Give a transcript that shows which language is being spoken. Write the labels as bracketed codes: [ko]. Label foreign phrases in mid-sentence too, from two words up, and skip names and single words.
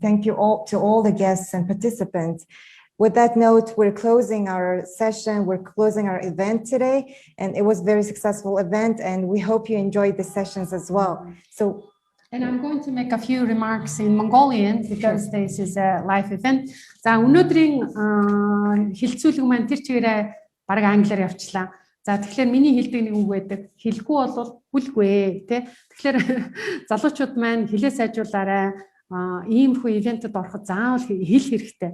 [en] Thank you all to all the guests and participants. With that note, we're closing our session, we're closing our event today, and it was a very successful event, and we hope you enjoyed the sessions as well. And I'm going to make a few remarks in Mongolian because this is a live event. [mn] За өнөөдрийн хэлцүүлэг маань тэр чигээрээ баг англиар явчлаа. За тэгэхээр миний хэлдэг нэг үг байдаг. Хэлэхгүй бол хүлгүй тий. Тэгэхээр залуучууд маань хэлээ сайжруулаарай. Иймэрхүү ивентэд ороход заавал хэл хэрэгтэй.